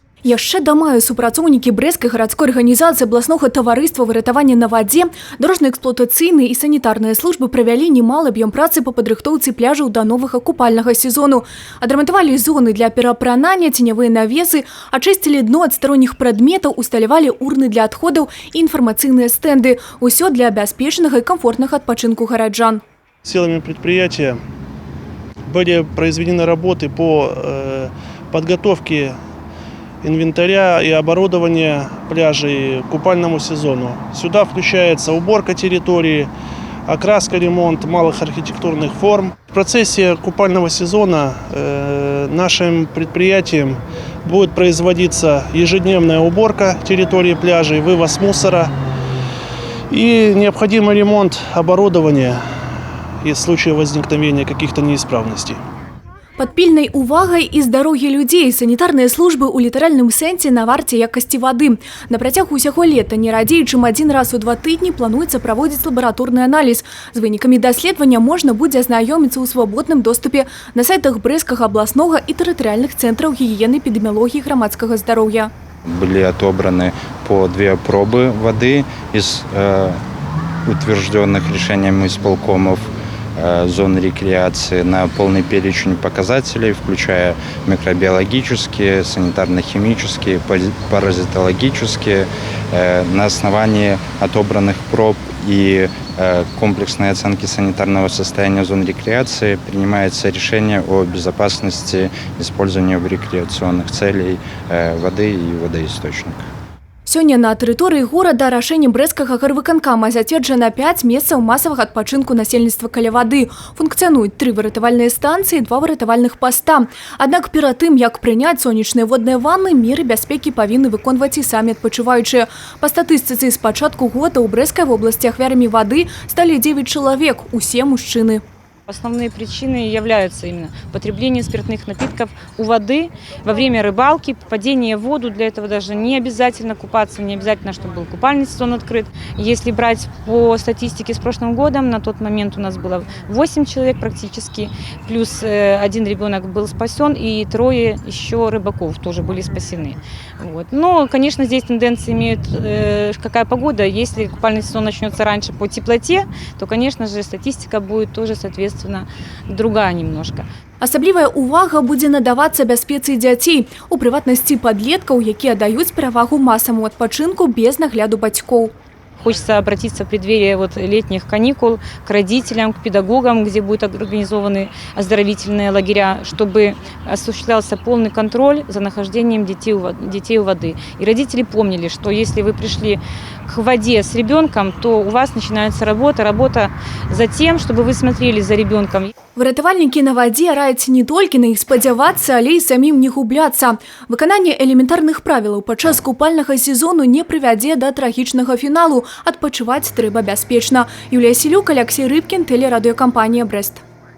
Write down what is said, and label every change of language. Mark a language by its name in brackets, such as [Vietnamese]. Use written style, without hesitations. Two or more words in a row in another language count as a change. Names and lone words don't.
[Belarusian] Яшчэ да маю супрацоўнікі брэсцкай гарадской арганізацыі абласнога таварыства выратавання на вадзе, дорожна-эксплуатацыйныя і санітарныя службы правялі немалы аб'ём працы па падрыхтоўцы пляжаў да новага купальнага сезону. Адрамантавалі зоны для перапранання, ценявыя навесы, ачысцілі дно ад старонніх прадметаў, усталявалі урны для адходаў і інфармацыйныя стэнды. Усё для бяспечнага и комфортнага адпачынку гараджан. [Russian] Силами предприятия были произведены работы по подготовке инвентаря и оборудования пляжей к купальному сезону. Сюда включается уборка территории, окраска, ремонт малых архитектурных форм. В процессе купального сезона нашим предприятием будет производиться ежедневная уборка территории пляжей, вывоз мусора и необходимый ремонт оборудования и в случае возникновения каких-то неисправностей. [Belarusian] Пад пільнай увагай і здароўе людзей санітарныя службы ў літаральным сэнсе на варце якасці вады. На працягу ўсяго лета не радзей, чым адзін раз у 2 тыдні плануецца праводзіць лабараторны аналіз. З вынікамі даследавання можна будзе азнаёміцца ў свабодным доступе на сайтах брэсцкага абласнога і тэрытарыяльных цэнтраў гігіены, эпідэміялогіі, грамадскага здароўя. [Russian] Были отобраны по 2 пробы воды из утвержденных решением исполкомов зон рекреации на полный перечень показателей, включая микробиологические, санитарно-химические, паразитологические. На основании отобранных проб и комплексной оценки санитарного состояния зон рекреации принимается решение о безопасности использования в рекреационных целей воды и водоисточника. [Belarusian] Сёння на тэрыторыі горада рашэннем брэсцкага гарвыканкама зацверджана 5 месцаў масавага адпачынку насельніцтва каля вады. Функцыянуюць 3 выратавальныя станцыі, 2 выратавальных паста. Аднак перад тым, як прыняць сонечныя водныя ванны, меры бяспекі павінны выконваць і самі адпачываючыя. Па статыстыцы з пачатку года ў Брэсцкай вобласці ахвярамі вады сталі 9 чалавек, усе мужчыны. [Russian] Основные причины являются именно потребление спиртных напитков у воды во время рыбалки, падение в воду. Для этого даже не обязательно купаться, не обязательно, чтобы был купальный сезон открыт. Если брать по статистике с прошлым годом, на тот момент у нас было 8 человек практически, плюс 1 ребенок был спасен и 3 еще рыбаков тоже были спасены. Вот. Но, конечно, здесь тенденции имеют, какая погода. Если купальный сезон начнется раньше по теплоте, то, конечно же, статистика будет тоже соответственно другая немножко. Асаблівая увага будзе надавацца бяспецы дзяцей, у прыватнасці падлеткаў, якія даюць перавагу масаваму адпачынку без нагляду бацькоў. Хочется обратиться в преддверии летних каникул к родителям, к педагогам, где будут организованы оздоровительные лагеря, чтобы осуществлялся полный контроль за нахождением детей у воды. И родители помнили, что если вы пришли к воде с ребенком, то у вас начинается работа за тем, чтобы вы смотрели за ребенком. [Belarusian] Выратавальнікі на вадзе раяць не толькі на іх спадзявацца, але і самім не губляцца. Выкананне элементарных правілаў падчас купальнага сезону не прывядзе да трагічнага фіналу. Адпачываць трэба бяспечна. Юлія Селюк, Алексей Рыбкін, тэлерадыёкампанія «Брэст».